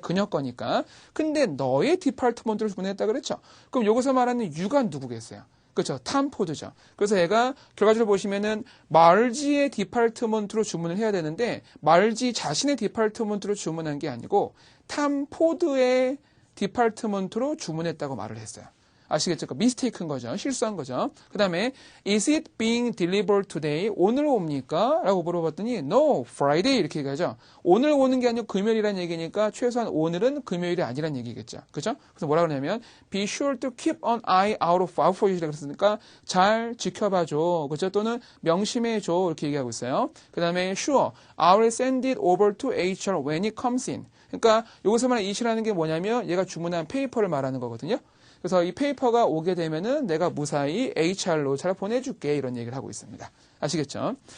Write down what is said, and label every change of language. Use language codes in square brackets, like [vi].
[ko] 그녀 거니까. 근데 너의 디파트먼트로 주문했다 그랬죠. 그럼 여기서 말하는 you가 누구겠어요? 그렇죠. 탐 포드죠. 그래서 얘가 결과적으로 보시면은 말지의 디파트먼트로 주문을 해야 되는데 말지 자신의 디파트먼트로 주문한 게 아니고 탐 포드의 디파트먼트로 주문했다고 말을 했어요. 아시겠죠? 미스테이크인 거죠. 실수한 거죠. [en] 그 다음에 Is it being delivered today? [ko] 오늘 옵니까? 라고 물어봤더니 [en] No, Friday [ko] 이렇게 얘기하죠. 오늘 오는 게 아니고 금요일이라는 얘기니까 최소한 오늘은 금요일이 아니란 얘기겠죠. 그죠? 그래서 뭐라 그러냐면 [en] Be sure to keep an eye out for you. [ko] 그랬으니까 잘 지켜봐줘. 그죠? 또는 명심해줘. 이렇게 얘기하고 있어요. [en] 그 다음에 Sure, I will send it over to HR when it comes in. [ko] 그러니까 여기서 말하는 it이라는 게 뭐냐면 얘가 주문한 페이퍼를 말하는 거거든요. 그래서 이 페이퍼가 오게 되면은 내가 무사히 HR로 잘 보내줄게 이런 얘기를 하고 있습니다. 아시겠죠?